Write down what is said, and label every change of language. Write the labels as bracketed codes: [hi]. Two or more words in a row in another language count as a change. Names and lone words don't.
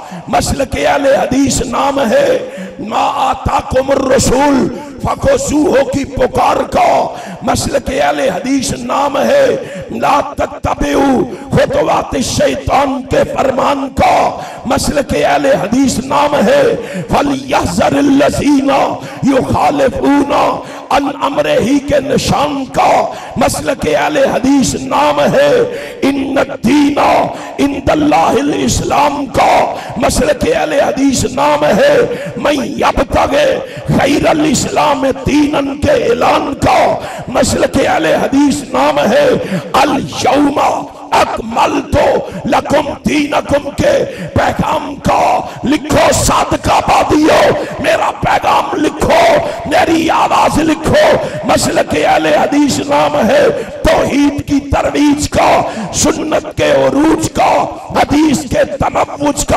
[hi] मसलक अहले हदीस नाम है [ar] ما آتاكم الرسول فخذوه [hi] की पुकार का। मसलक अहले हदीस नाम है [ar] لا تتبعوا خطوات الشيطان [hi] के फरमान का। मसलक अहले हदीस नाम है [ar] فليحذر الذين يخالفون عن أمره [hi] के निशान का। मसलक अहले हदीस नाम है [ar] إن الدين عند الله الإسلام [hi] का। मसलक अहले हदीस नाम है [ar] من يبتغ غير الإسلام دينا [hi] के ऐलान का। मसलक अहले हदीस नाम है [ar] اليوم أكملت لكم دينكم [hi] के पैगाम का। लिखो सादका बादियो मेरा पैगाम लिखो, मेरी आवाज लिखो। मसलक अहले हदीस नाम है तौहीद की तरवीज का, सुन्नत के उरूज का, हदीस के तनव्वुज का।